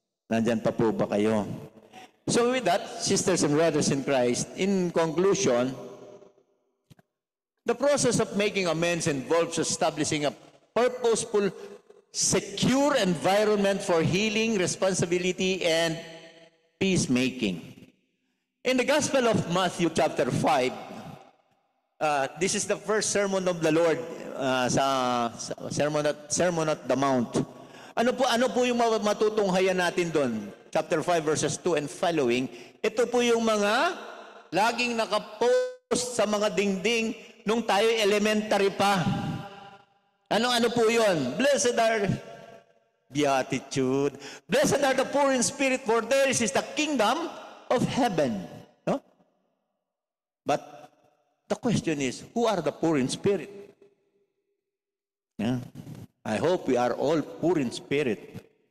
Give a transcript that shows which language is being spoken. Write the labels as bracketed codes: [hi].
[tl] Nandyan pa po ba kayo? [en] So with that, sisters and brothers in Christ, in conclusion, the process of making amends involves establishing a purposeful, secure environment for healing, responsibility, and peacemaking. In the Gospel of Matthew chapter 5, this is the first sermon of the Lord sa Sermon at the Mount. [tl] Ano po yung matutunghayan natin doon? [en] Chapter 5 verses 2 and following. [tl] Ito po yung mga laging nakapost sa mga dingding nung tayo elementary pa. Ano po yun? [en] Blessed are beatitude. Blessed are the poor in spirit, for theirs is the kingdom of heaven. No? But the question is, who are the poor in spirit? Yeah. I hope we are all poor in spirit.